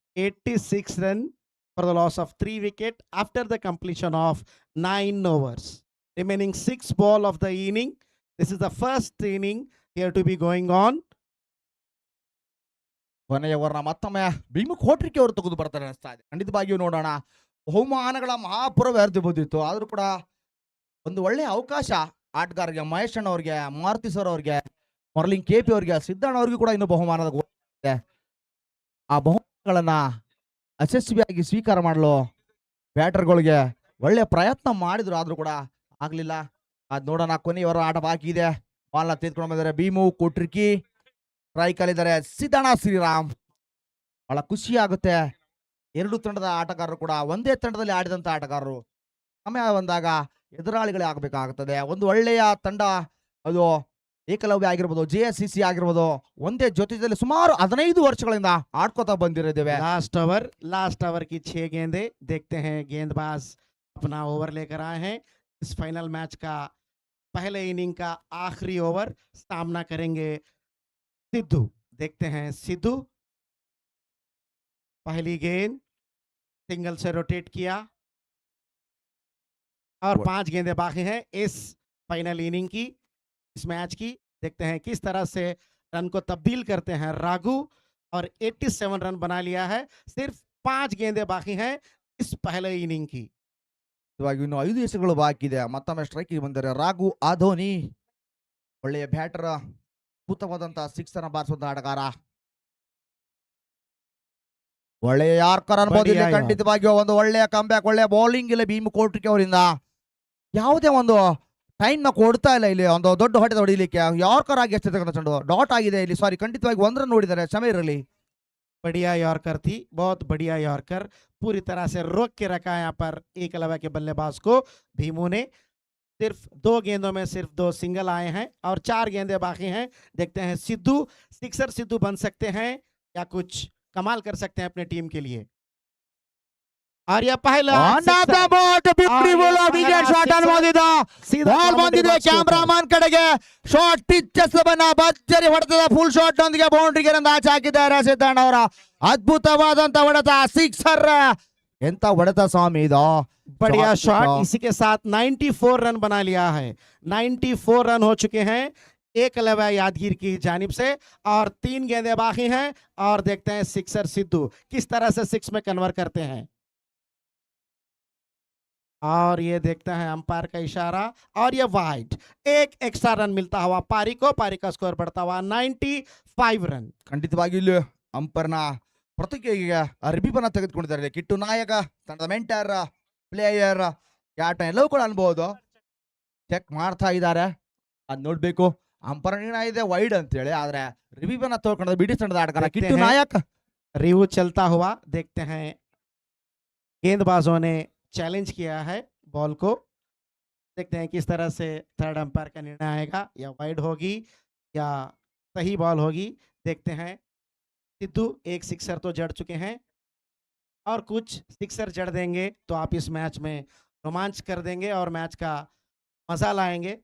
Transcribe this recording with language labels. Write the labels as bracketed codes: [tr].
[en] 86 run for the loss of 3 wicket after the completion of 9 overs. Remaining 6 ball of the inning. This is the first inning here to be going on. [kn] ಕೊನೆಯ ಓವರ್ನ ಮತ್ತೊಮ್ಮೆ ಭೀಮು ಕೋಟ್ರಿಕೆ ಅವರು ತೆಗೆದು ಬರ್ತಾರೆ ಅನಿಸ್ತಾ ಇದೆ. ಖಂಡಿತವಾಗಿಯೂ ನೋಡೋಣ. ಬಹುಮಾನಗಳ ಮಹಾಪುರ ಬಂದಿತ್ತು, ಆದ್ರೂ ಕೂಡ ಒಂದು ಒಳ್ಳೆಯ ಅವಕಾಶ ಆಟಗಾರರಿಗೆ, ಮಹೇಶ್ ಅಣ್ಣ ಅವ್ರಿಗೆ, ಮಾರುತಿ ಸರ್ ಅವ್ರಿಗೆ, ಮೊರಲಿಂಗ್ KP ಅವ್ರಿಗೆ, ಸಿದ್ದಣ್ಣ ಅವ್ರಿಗೂ ಕೂಡ ಇನ್ನು ಬಹುಮಾನದ ಇದೆ. ಆ ಬಹುಮಾನಗಳನ್ನ ಯಶಸ್ವಿಯಾಗಿ ಸ್ವೀಕಾರ ಮಾಡಲು ಬ್ಯಾಟರ್ಗಳಿಗೆ ಒಳ್ಳೆಯ ಪ್ರಯತ್ನ ಮಾಡಿದ್ರು, ಆದ್ರೂ ಕೂಡ ಆಗ್ಲಿಲ್ಲ. ಅದ್ ನೋಡೋಣ. ಕೊನೆಯವರ ಆಟ ಬಾಕಿ ಇದೆ. ಬಾಲ್ನ ತೆಗೆದುಕೊಂಡು ಬಂದಿದ್ದಾರೆ ಭೀಮು ಕೋಟ್ರಿಕಿ. ಸ್ಟ್ರೈಕ್ ಅಲ್ಲಿದ್ದಾರೆ ಸಿದ್ದಣ್ಣ ಶ್ರೀರಾಮ್. ಬಹಳ ಖುಷಿ ಆಗುತ್ತೆ. ಎರಡು ತಂಡದ ಆಟಗಾರರು ಕೂಡ ಒಂದೇ ತಂಡದಲ್ಲಿ ಆಡಿದಂತ ಆಟಗಾರರು. ಸಮಯ ಬಂದಾಗ ಎದುರಾಳಿಗಳೇ ಆಗಬೇಕಾಗುತ್ತದೆ. ಒಂದು ಒಳ್ಳೆಯ ತಂಡ, ಅದು ಏಕಲವ್ಯ ಆಗಿರ್ಬೋದು, JSCC ಆಗಿರ್ಬೋದು, ಒಂದೇ ಜೊತೆಯಲ್ಲಿ ಸುಮಾರು 15 ವರ್ಷಗಳಿಂದ ಆಡ್ಕೋತಾ ಬಂದಿರಿದ್ದೇವೆ. [hi] लास्ट ओवर की 6 गेंदें देखते हैं। गेंदबाज अपना ओवर लेकर आए हैं। इस फाइनल मैच का पहले इनिंग का आखिरी ओवर सामना करेंगे सिद्धू। देखते हैं सिद्धू। पहली गेंद सिंगल से रोटेट किया और 5 गेंदें बाकी हैं इस फाइनल इनिंग की, इस मैच की। देखते हैं किस तरह से रन को तब्दील करते हैं राघु। और 87 रन बना लिया है। सिर्फ 5 गेंदें बाकी हैं इस पहले इनिंग की। [kn] ಇವಾಗ ಇನ್ನು 5 ಎಸೆಗಳು ಬಾಕಿ ಇದೆ. ಮತ್ತೊಮ್ಮೆ ಸ್ಟ್ರೈಕ್ ಬಂದರೆ ರಾಘು ಆಧೋನಿ. ಒಳ್ಳೆಯ ಬ್ಯಾಟರ್, ಅದ್ಭುತವಾದಂತಹ 6 ಅನ್ನ ಬಾರಿಸುವಂತ ಆಟಗಾರ. ಒಳ್ಳೆಯ ಯಾರ್ಕರ್ ಅನ್ಬೋದು ಇಲ್ಲಿ. ಖಂಡಿತವಾಗಿಯೂ ಒಂದು ಒಳ್ಳೆಯ ಕಂಬ್ಯಾಕ್, ಒಳ್ಳೆಯ ಬೌಲಿಂಗ್ ಇಲ್ಲ ಭೀಮು ಕೋಟ್ರಿಕೆ ಅವರಿಂದ. ಯಾವುದೇ ಒಂದು ಟೈಮ್ ನ ಕೊಡ್ತಾ ಇಲ್ಲ ಇಲ್ಲಿ. ಒಂದು ದೊಡ್ಡ ಹೊಟ್ಟೆ ಹೊಡಿಲಿಕ್ಕೆ ಯಾರ್ಕರ್ ಆಗಿ ಎಷ್ಟಿರ್ತಕ್ಕಂಥ ಚೆಂಡು ಡಾಟ್ ಆಗಿದೆ ಇಲ್ಲಿ. ಸಾರಿ, ಖಂಡಿತವಾಗಿ 1 ರನ್ ನೋಡಿದ್ದಾರೆ. ಕ್ಷಮೆ ಇರಲಿ. [hi] बढ़िया यॉर्कर थी, बहुत बढ़िया यॉर्कर, पूरी तरह से रोक के रखा यहाँ पर एकलव्य के बल्लेबाज को भीमू ने। सिर्फ 2 गेंदों में सिर्फ 2 सिंगल आए हैं और 4 गेंदें बाकी हैं। देखते हैं सिद्धू, सिक्सर सिद्धू बन सकते हैं या कुछ कमाल कर सकते हैं अपने टीम के लिए। और यह पहला [kn] ಬಾಲ್ ಬಂದಿದೆ ಕ್ಯಾಮ್ರಾಮನ್ ಕಡೆಗೆ. ಶಾರ್ಟ್ ಪಿಚಸ್ ಭರ್ಜರಿ ಹೊಡೆತದ ಫುಲ್ ಶಾಟ್ ನೊಂದಿಗೆ ಬೌಂಡ್ರಿಗೆ ಆಚೆ ಹಾಕಿದ್ದಾರೆ ಸಿದ್ದಣ್ಣ ಅವರ. ಅದ್ಭುತವಾದಂತ ಹೊಡೆತ, ಸಿಕ್ಸರ್. ಎಂತ ಹೊಡೆತ ಸ್ವಾಮಿ ಇದು. [hi] बढ़िया शॉट। इसी के साथ 94 रन बना लिया है। 94 रन हो चुके हैं एकलव्य यादगीर की जानिब से और 3 गेंदें बाकी हैं। और देखते हैं सिक्सर सिद्धू किस तरह से 6 में कन्वर्ट करते हैं। और ये देखते हैं अंपायर का इशारा और ये वाइड। एक एक्स्ट्रा रन मिलता हुआ पारी को। पारी का स्कोर बढ़ता हुआ 95 रन। [kn] ಖಂಡಿತವಾಗಿ ಇಲ್ಲಿ ಅಂಪರ್ನ ಪ್ರತಿಕ್ರಿಯೆಗೆ ರಿಬೀಬನ್ನ ತೆಗೆದುಕೊಂಡಿದ್ದಾರೆ. ಕಿಟ್ಟು ನಾಯಕ, ತಂಡದ ಮೆಂಟರ್, ಪ್ಲೇಯರ್, ಕ್ಯಾಪ್ಟನ್ ಎಲ್ಲವೂ ಕೂಡ ಅನ್ಬಹುದು. ಚೆಕ್ ಮಾಡ್ತಾ ಇದ್ದಾರೆ. ಅದ್ ನೋಡ್ಬೇಕು. ಅಂಪರ್ ನಿರ್ಣಯ ಇದೆ ವೈಡ್ ಅಂತೇಳಿ, ಆದ್ರೆ ರಿಬೀಬನ್ನ ತಗೊಂಡ ಬಿಡಿ ತಂಡದ ಆಟಗಾರ ಕಿಟ್ಟು ನಾಯಕ್. [hi] रिव्यू चलता हुआ देखते हैं। गेंदबाजों ने चैलेंज किया है बॉल को। देखते हैं किस तरह से थर्ड अंपायर का निर्णय आएगा, या वाइड होगी या सही बॉल होगी। देखते हैं। सिद्धू एक सिक्सर तो जड़ चुके हैं और कुछ सिक्सर जड़ देंगे तो आप इस मैच में रोमांच कर देंगे और मैच का मजा लाएंगे।